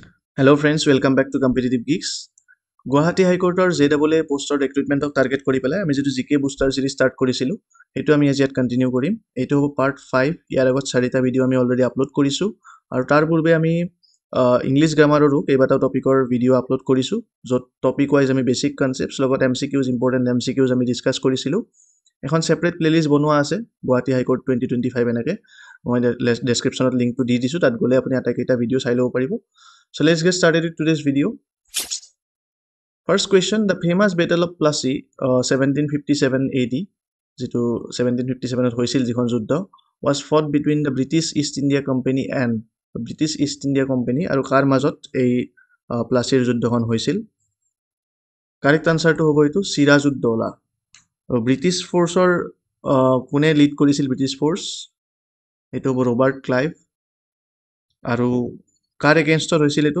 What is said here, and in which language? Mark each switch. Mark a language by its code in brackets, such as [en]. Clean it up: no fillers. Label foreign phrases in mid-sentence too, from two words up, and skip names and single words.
[en] Hello friends, welcome back to Competitive Geeks. [as] গুৱাহাটী হাইকোৰ্টৰ JAA পোষ্টৰ ৰিক্ৰুটমেণ্টক টাৰ্গেট কৰি পেলাই আমি যিটো [en] GK booster series [as] ষ্টাৰ্ট কৰিছিলোঁ সেইটো আমি আজি ইয়াত কণ্টিনিউ কৰিম। এইটো হ'ব পাৰ্ট 5। ইয়াৰ আগত 4টা ভিডিঅ' আমি অলৰেডি আপলোড কৰিছোঁ আৰু তাৰ পূৰ্বে আমি [en] English grammarৰো [as] কেইবাটাও টপিকৰ ভিডিঅ' আপলোড কৰিছোঁ, য'ত [en] topic wise [as] আমি [en] basic concepts [as] লগত [en] MCQs important MCQs [as] আমি ডিছকাছ কৰিছিলোঁ। এখন [en] separate playlist [as] বনোৱা আছে গুৱাহাটী হাইকোৰ্ট 2025 এনেকৈ। মই ডেছক্ৰিপশ্যনত লিংকটো দি দিছোঁ, তাত গ'লে আপুনি আটাইকেইটা ভিডিঅ' চাই ল'ব পাৰিব। [en] So let's get started with today's video. First question, the famous Battle of Plassey, 1757 AD, [as] যিটো 1757 হৈছিল যিখন যুদ্ধ, [en] was fought between the British East India Company and British East India Company [as] আৰু কাৰ মাজত এই প্লাছিৰ যুদ্ধখন হৈছিল? [en] correct answerটো [as] হ'ব এইটো চিৰাজউদ্দৌলা। [en] British forceৰ [as] কোনে লিড কৰিছিল [en] British force? [as] এইটো হ'ব ৰবাৰ্ট ক্লাইভ। আৰু কাৰ এগেইনষ্টত হৈছিল এইটো?